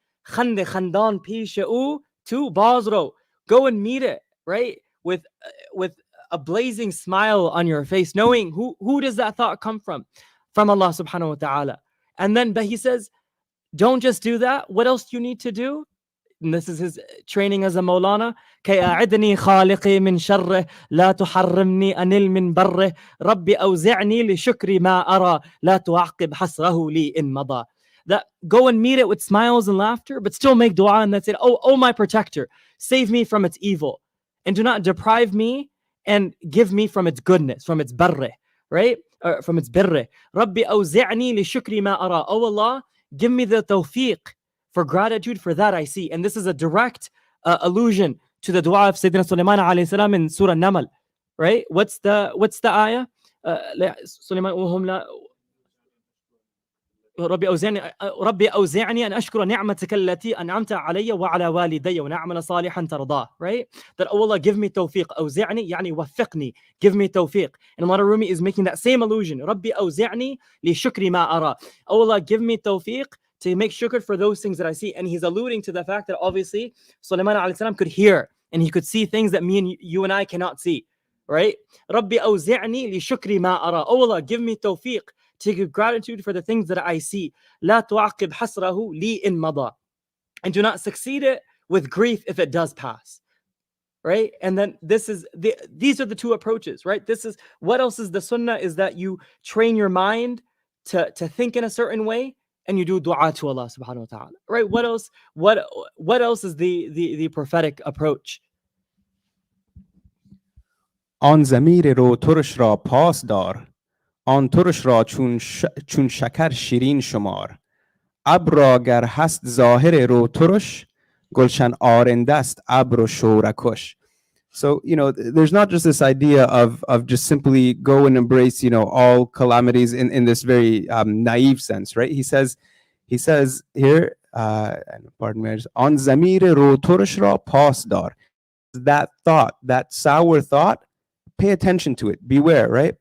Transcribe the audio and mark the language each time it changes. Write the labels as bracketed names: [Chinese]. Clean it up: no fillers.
[Persian] Khande khandan pisha u tu bazro. [English] Go and meet it, right? With a blazing smile on your face, knowing who does that thought come from? From Allah subhanahu wa ta'ala. And then, but he says, don't just do that. What else do you need to do? And this is his training as a Mawlana. [Arabic] كي أعدني خالقي من شره لا تحرمني أنل من بره ربي أوزعني لشكر ما أرى لا تعقب حسره لي إن مضى. [English] That go and meet it with smiles and laughter, but still make dua, and that's it. Oh my protector, save me from its evil, and do not deprive me, and give me from its goodness, from its barre, right? From its birre. [Arabic] Rabbi awzi'ni li shukri ma ara. [English] Oh Allah, give me the tawfiq for gratitude for that I see. And this is a direct allusion to the dua of Sayyidina Sulaiman alayhi salam in Surah Namal, right? What's the ayah? [Arabic] Sulaiman وهم لا ربي أوزعني أن أشكر نعمتك التي أنعمت علي وعلى والدي ونعمل صالحا ترضاه. [English] Right? That, oh Allah, give me tawfiq. [Arabic] أوزعني يعني وفقني. [English] Give me tawfiq. And Mawlānā Rūmī is making that same allusion. [Arabic] ربي أوزعني لشكر ما أرى. [English] Oh Allah, give me tawfiq to make shukr for those things that I see. And he's alluding to the fact that obviously Sulaiman alayhi salam could hear and he could see things that me and you and I cannot see. Right? [Arabic] ربي أوزعني لشكر ما أرى. [English] Oh Allah, give me tawfiq to give gratitude for the things that I see. [Arabic] لا تعقب حسره لي إن مضى. [English] And do not succeed it with grief if it does pass. Right? And then these are the two approaches, right? This is, what else is the sunnah is that you train your mind to think in a certain way and you do dua to Allah subhanahu wa ta'ala. Right? What else? What else is the prophetic approach? [Persian] آن ضمیر رو ترش را پاس دار آن ترش را چون شکر شیرین شمار ابر را گر هست ظاهر رو ترش گلشن آرنده است ابر و شورکش. [English] So, there's not just this idea of just simply go and embrace, all calamities in this very naive sense, right? He says here, pardon me, [Persian] on zamir ro turish ra pas dar. [English] That thought, that sour thought, pay attention to it. Beware, right?